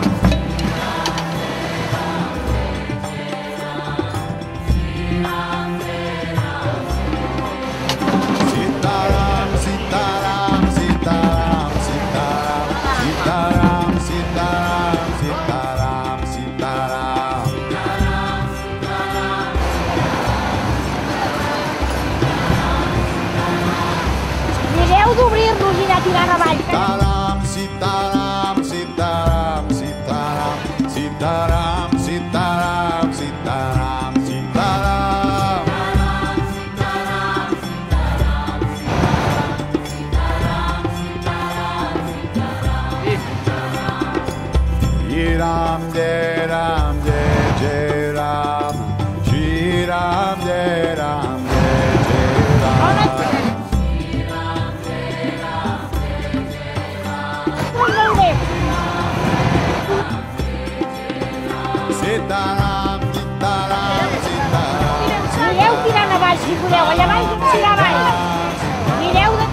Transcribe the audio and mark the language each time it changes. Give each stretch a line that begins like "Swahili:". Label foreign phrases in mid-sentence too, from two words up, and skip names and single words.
Catalan: Sitaram, Sitaram, Sitaram, Sitaram, Sitaram, Sitaram, Sitaram, Sitaram. Mireu d'obrir-los i anar tirant avall. Sitaram, Sitaram, Sitaram, Sitaram, Sitaram, Sitaram, Sitaram, Sitaram.
Hindi: Shri Ram, Jai Ram, Jai Jai Ram. Shri Ram, Jai Ram, Jai Jai Ram.
Catalan: Molt bé. Sitaram, Sitaram, Sitaram, Mireu tirant avall, si podeu. Allà avall i allà avall. Mireu de...